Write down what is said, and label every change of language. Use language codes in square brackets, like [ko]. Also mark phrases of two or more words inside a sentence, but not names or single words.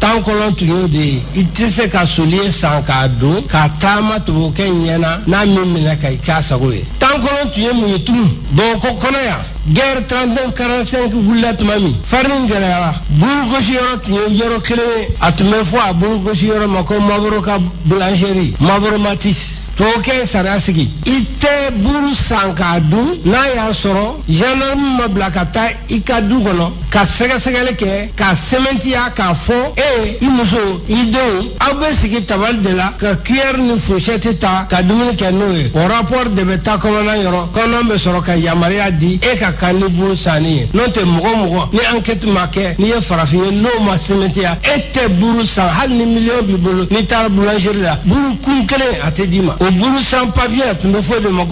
[bm] Tan kolon tun y'o de ye, i tɛ se ka soulier san k'a don k'a taama tubabukɛ ɲɛna n'a min minɛ ka i k'a sago ye. Tan kolon tun ye mun ye tugun? Bamakɔ kɔnɔ yan guerre 39-45 wulila tuma min, farin gɛlɛyara, burugosi yɔrɔ tun ye yɔrɔ kelen ye, a tun bɛ fɔ a burugosi yɔrɔ ma ko Maboro ka boulangerie, Maboro Matisse. toke sarasigi ite buru sankadu na ya soro gendarme mablakata ikadu kono ka sɛgɛsɛgɛli kɛ ka sɛmɛntiya k'a fɔ i muso i denw aw bɛ sigi tabali de la ka cuillère ni fourchette ta ka dumuni kɛ n'o ye o rapport de bɛ taa kɔnɔna yɔrɔ kɔnɔna bɛ sɔrɔ ka yamaruya di e ka kan ni buru sanni ye n'o tɛ mɔgɔ mɔgɔ ni enquête ma kɛ n'i ye farafin ye n'o ma sɛmɛntiya e tɛ buru san hali ni million b'i bolo n'i taara boulangerie la buru kun kelen a tɛ d'i ma o buru [fr] sans papier [bm] tun bɛ fɔ de ma